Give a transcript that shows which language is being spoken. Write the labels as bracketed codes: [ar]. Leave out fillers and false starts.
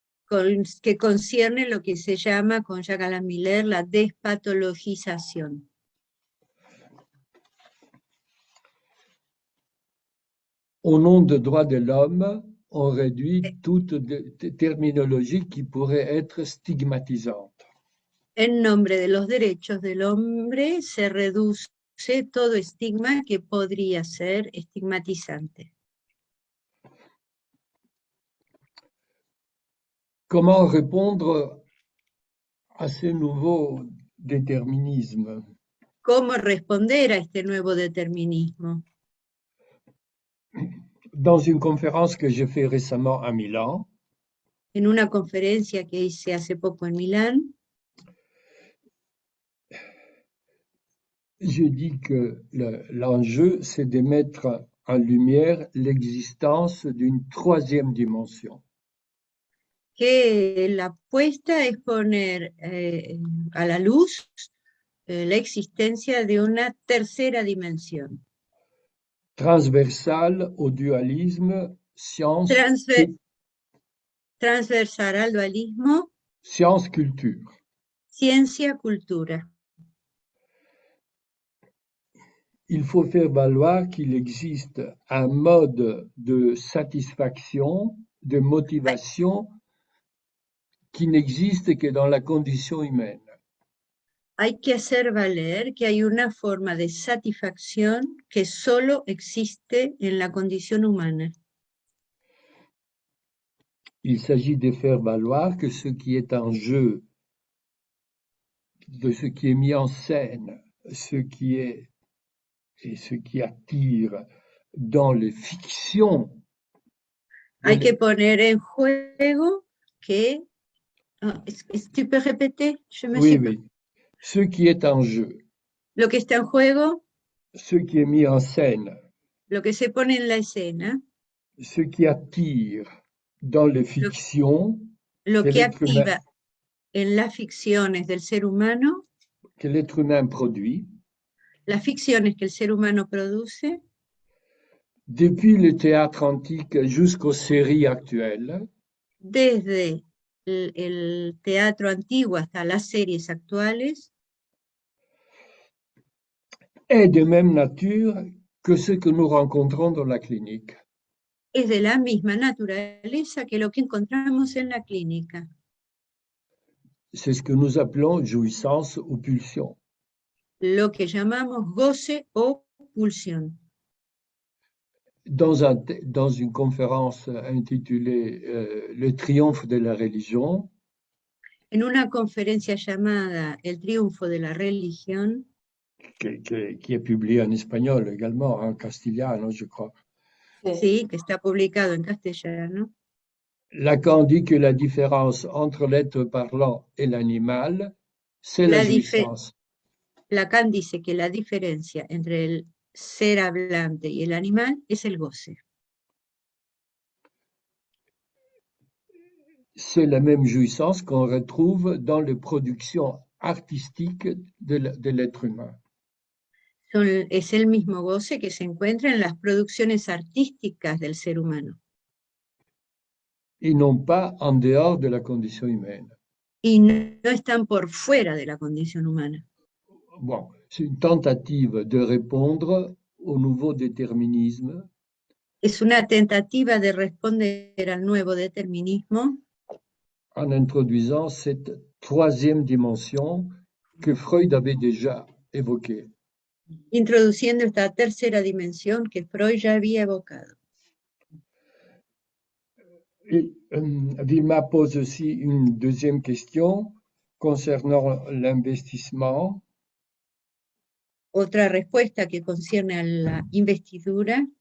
[es] que concierne lo que se llama con Jacques Alain Miller la despatologización. [fr] Au nom des droits de l'homme, on réduit toute terminologie qui pourrait être stigmatisante. [es] En nombre de los derechos del hombre se reduce todo estigma que podría ser estigmatizante. [fr] Comment répondre à ce nouveau déterminisme? [es] ¿Cómo responder a este nuevo determinismo? [fr] Dans une conférence que j'ai faite récemment à Milan, [es] En una conferencia que hice hace poco en Milán, [fr] je dis que l'enjeu, c'est de mettre en lumière l'existence d'une troisième dimension. [es] que la apuesta es poner a la luz la existencia de una tercera dimensión. [fr] Transversale au dualisme science, [es] Transversal al dualismo, [fr] science-culture. [es] ciencia-cultura. [fr] Il faut faire valoir qu'il existe un mode de satisfaction, de motivation qui n'existe que dans la condition humaine. [es] Hay que hacer valer que hay una forma de satisfacción que solo existe en la condición humana. [fr] Il s'agit de faire valoir que ce qui est en jeu, de ce qui est mis en scène, ce qui est et ce qui attire dans les fictions. [es] Hay que poner en juego que... [fr] ¿Tu peux répéter? Oui, oui. Ce qui est en jeu. [es] Lo que está en juego. [fr] Ce qui est mis en scène. [es] Lo que se pone en la escena. [fr] Ce qui attire dans les fictions. [es] Lo que activa en las ficciones del ser humano. [fr] Que l'être humain produit. [es] Las ficciones que el ser humano produce. [fr] Depuis le théâtre antique jusqu'aux séries actuelles. [es] Desde el teatro antiguo hasta las series actuales. [fr] Est de même nature que ce que nous rencontrons dans la clinique. [es] Es de la misma naturaleza que lo que encontramos en la clínica. [fr] C'est ce que nous appelons jouissance ou pulsion. [es] Lo que llamamos goce o pulsión. [fr] Dans une conférence intitulée Le triomphe de la religion, [es] en una conferencia llamada El triunfo de la religión, [fr] qui est publiée en espagnol également, en castellano, je crois. [es] Sí, que está publicado en castellano. [fr] Lacan dit que la différence entre l'être parlant et l'animal, c'est la jouissance. [es] Lacan dice que la diferencia entre el ser hablante y el animal es el goce. [fr] C'est la même jouissance qu'on retrouve dans les productions artistiques de l'être humain. [es] Es el mismo goce que se encuentra en las producciones artísticas del ser humano. [fr] Et non pas en dehors de la condition humaine. [es] Y no están por fuera de la condición humana. [fr] Bon, c'est une tentative de répondre au nouveau déterminisme. [es] Es una tentativa de responder al nuevo determinismo. [fr] En introduisant cette troisième dimension que Freud avait déjà évoquée. [es] Introduciendo esta tercera dimensión que Freud ya había evocado. [fr] Et Vilma pose aussi une deuxième question. concernant l'investissement, [es] Otra respuesta que concierne a la investidura.